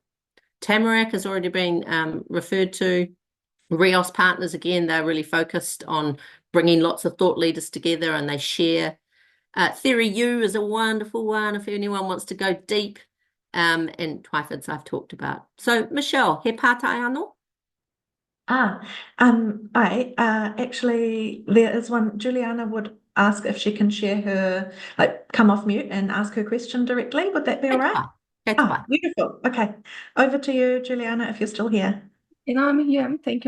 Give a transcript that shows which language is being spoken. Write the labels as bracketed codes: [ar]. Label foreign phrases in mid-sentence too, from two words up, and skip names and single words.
[en] Tamarack has already been referred to. Rios Partners, again, they're really focused on bringing lots of thought leaders together, and they share. Theory U is a wonderful one if anyone wants to go deep. And Twyfords I've talked about. So Michelle, [mi] he pātai anō? [en] Actually, there is one. Juliana would ask if she can share her, come off mute and ask her question directly. Would that be all right? Beautiful. Okay. Over to you, Juliana, if you're still here. I'm here. Thank you.